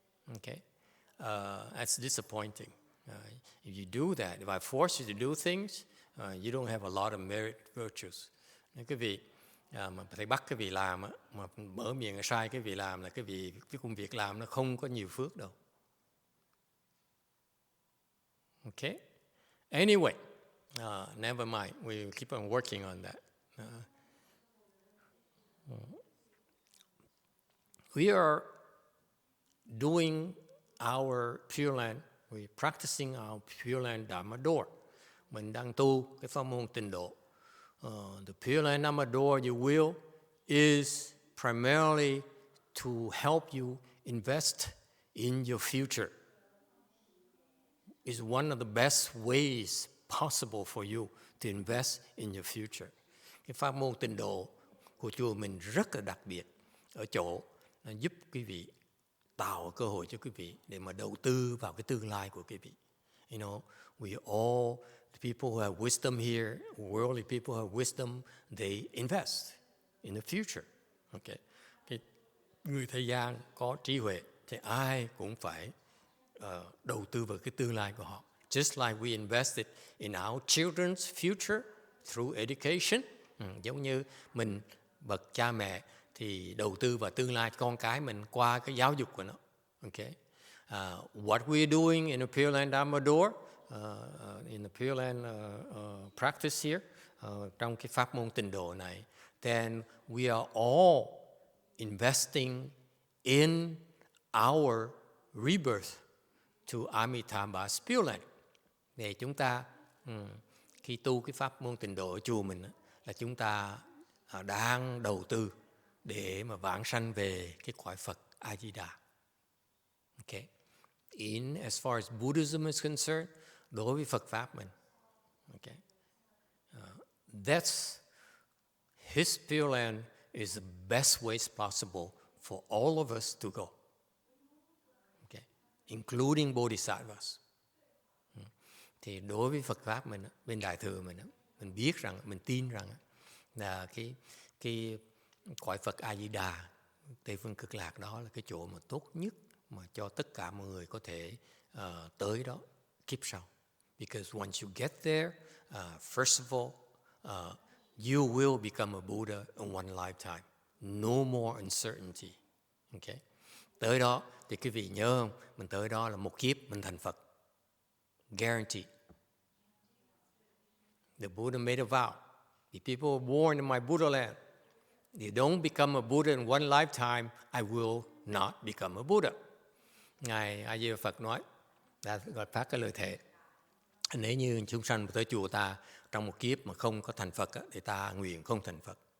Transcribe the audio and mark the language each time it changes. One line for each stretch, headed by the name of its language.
English: Okay, that's disappointing. If you do that, if I force you to do things, You don't have a lot of merit virtues.
Vietnamese: Nên cái vị mà thầy bắt cái vị làm á, mà mở miệng sai cái vị làm là cái công việc làm nó không có nhiều phước đâu.
English: Okay? Anyway, never mind. We keep on working on that. We are doing our Pure Land. We're practicing our Pure Land Dharma door.
Vietnamese: Mình đang tu cái pháp môn tịnh độ.
English: The Pure Land Dharma door, you will, is primarily to help you invest in your future. It's one of the best ways possible for you to invest in your future.
Vietnamese: Cái pháp môn tịnh độ của chùa mình rất là đặc biệt ở chỗ nó giúp quý vị tạo cơ hội cho quý vị để mà đầu tư vào cái tương lai của quý vị.
English: You know, we all, the people who have wisdom here, worldly people who have wisdom, they invest in the future. Okay.
Vietnamese: Cái người thế gian có trí huệ thì ai cũng phải đầu tư vào cái tương lai của họ.
English: Just like we invested in our children's future through education.
Vietnamese: Giống như mình bậc cha mẹ thì đầu tư vào tương lai con cái mình qua cái giáo dục của nó.
English: Okay. What we're doing in the Pure Land Dharma door, in the Pure Land practice here,
Vietnamese: trong cái pháp môn tịnh độ này,
English: then we are all investing in our rebirth to Amitabha's Pure Land.
Vietnamese: Để chúng ta khi tu cái pháp môn tịnh độ ở chùa mình là chúng ta đang đầu tư để mà vãng sanh về cái cõi Phật A Di Đà.
English: Okay. In as far as Buddhism is concerned,
Vietnamese: đối với Phật pháp mình,
English: okay, that's his Pure Land is the best ways possible for all of us to go. Okay, including Bodhisattvas.
Vietnamese: Thì đối với Phật pháp mình, bên Đại thừa mình biết rằng, mình tin rằng là cái cõi Phật A Di Đà, Tây Phương Cực Lạc đó là cái chỗ mà tốt nhất mà cho tất cả mọi người có thể tới đó kiếp sau.
English: Because once you get there, first of all, you will become a Buddha in one lifetime. No more uncertainty. Okay?
Vietnamese: Tới đó thì quý vị nhớ không? Mình tới đó là một kiếp mình thành Phật.
English: Guaranteed. The Buddha made a vow. The people were born in my Buddha land. They don't become a Buddha in one lifetime, I will not become a Buddha.
Vietnamese: Ngài A Di Đà Phật nói, đã phát cái lời thề. Nếu như chúng sanh tới chùa ta trong một kiếp mà không có thành Phật thì ta nguyện không thành Phật.